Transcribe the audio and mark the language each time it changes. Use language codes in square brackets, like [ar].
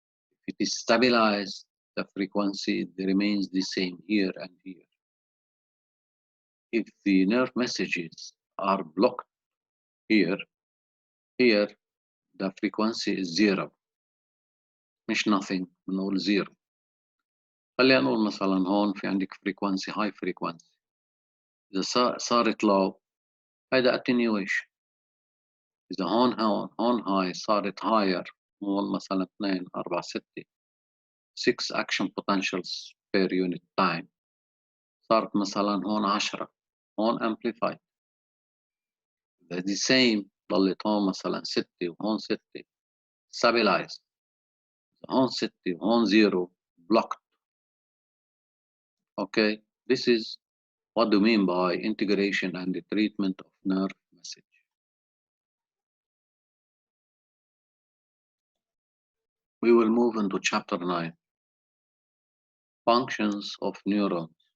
[en] If it is stabilized, the frequency remains the same here and here. If the nerve messages are blocked here, the frequency is zero. [ar] مش [en] nothing, [ar] بنقول zero. خلينا نقول مثلا هون في عندك frequency high frequency. إذا صارت low هيدا attenuation. إذا هون [en] high صارت higher، [ar] نقول مثلا [en] 2 4 6 6 action potentials per unit time. [ar] صارت مثلا هون 10، هون amplified. [en] The same [ar] ضلت هون مثلا 6 وهون 6 stabilized. هون 6 وهون 0 blocked. [en] Okay, this is what do you mean by integration and the treatment of nerve message. We will move into chapter 9. Functions of neurons.